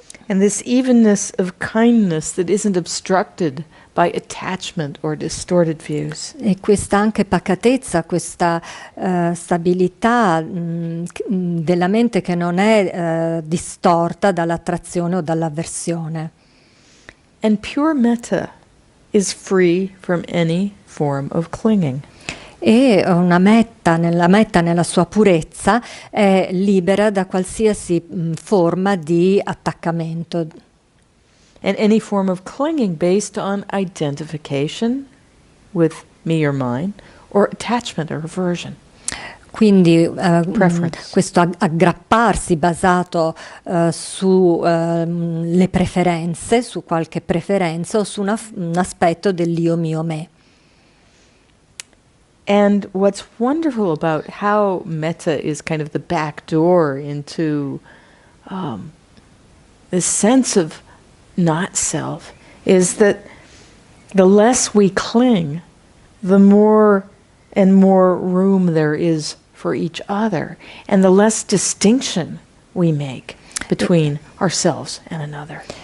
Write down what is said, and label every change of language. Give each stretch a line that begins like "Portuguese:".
English: And this evenness of kindness that isn't obstructed by attachment or distorted views.
Italian: E questa anche pacatezza, questa stabilità della mente che non è distorta dall'attrazione o dall'avversione.
English: And pure metta is free from any form of clinging.
Italian: E la metta nella sua purezza è libera da qualsiasi forma di attaccamento.
English: And any form of clinging based on identification with me or mine, or attachment or aversion.
Italian: Quindi
English: Preference.
Italian: questo aggrapparsi basato su le preferenze, su qualche preferenza o su un aspetto dell'io mio me.
English: And what's wonderful about how metta is kind of the back door into this sense of not self is that the less we cling, the more and more room there is for each other, and the less distinction we make between ourselves and another.